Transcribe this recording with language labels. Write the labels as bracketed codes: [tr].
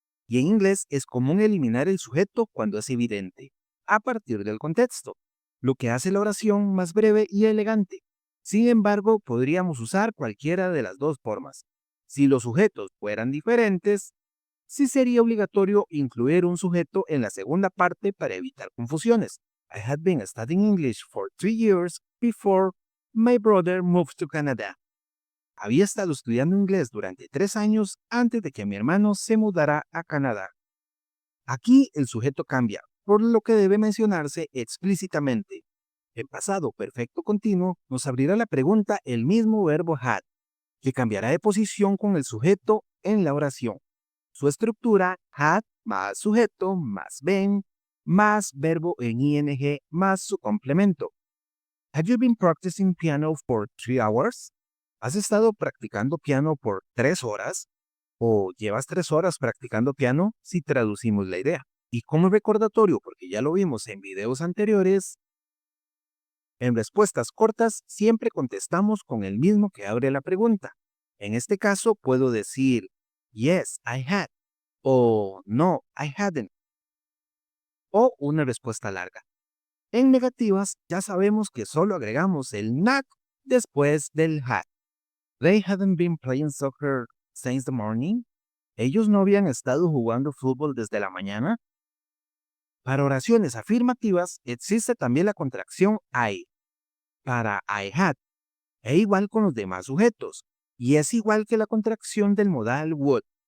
[es] Y en inglés es común eliminar el sujeto cuando es evidente, a partir del contexto, lo que hace la oración más breve y elegante. Sin embargo, podríamos usar cualquiera de las dos formas. Si los sujetos fueran diferentes, sí sería obligatorio incluir un sujeto en la segunda parte para evitar confusiones. [en] I had been studying English for 3 years before my brother moved to Canada. [es] Había estado estudiando inglés durante 3 años antes de que mi hermano se mudara a Canadá. Aquí el sujeto cambia, por lo que debe mencionarse explícitamente. En pasado perfecto continuo nos abrirá la pregunta el mismo verbo had, que cambiará de posición con el sujeto en la oración. Su estructura, had más sujeto más been más verbo en ing más su complemento. [en] Have you been practicing piano for 3 hours? [es] ¿Has estado practicando piano por 3 horas? ¿O llevas 3 horas practicando piano si traducimos la idea? Y como recordatorio, porque ya lo vimos en videos anteriores, en respuestas cortas siempre contestamos con el mismo que abre la pregunta. En este caso puedo decir, [en] yes, I had, [es] o [en] no, I hadn't, [es] o una respuesta larga. En negativas ya sabemos que solo agregamos el not después del had. [en] They hadn't been playing soccer since the morning. [es] ¿Ellos no habían estado jugando fútbol desde la mañana? Para oraciones afirmativas existe también la contracción I, para I had, e igual con los demás sujetos, y es igual que la contracción del modal would.